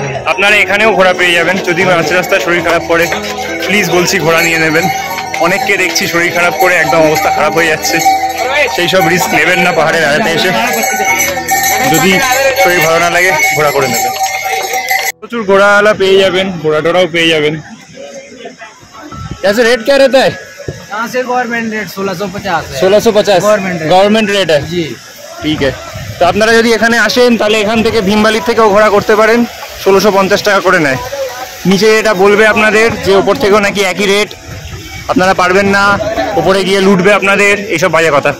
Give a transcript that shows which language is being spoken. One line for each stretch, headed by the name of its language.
Bangla: আপনারা এখানেও ঘোড়া পেয়ে যাবেন, যদি মাঝ রাস্তায় শরীর খারাপ করে প্লিজ বলছি ঘোড়া নিয়ে নেবেন। অনেককে দেখছি শরীর খারাপ করে একদম অবস্থা খারাপ হয়ে যাচ্ছে, সেই সব রিস্ক নেবেন না পাহাড়ের আড়াতে এসে। যদি শরীর ভালো না লাগে ঘোড়া করে নেবেন। প্রচুর ঘোড়াওয়ালা পেয়ে যাবেন, ঘোড়া টোড়াও পেয়ে যাবেন।
Hindi: कैसे रेट क्या रहता है? यहाँ से गवर्नमेंट रेट 1650 है। 1650 গভর্নমেন্ট রেট है जी,
Bangla: ঠিক আছে। তো আপনারা যদি এখানে আসেন তাহলে এখান থেকে ভীমবালির থেকেও ঘোড়া করতে পারেন, 1650 টাকা করে নেয়। নিচে এটা বলবে আপনাদের যে ওপর থেকেও নাকি একই রেট, আপনারা পারবেন না, ওপরে গিয়ে লুটবে আপনাদের, এইসব বাজে কথা।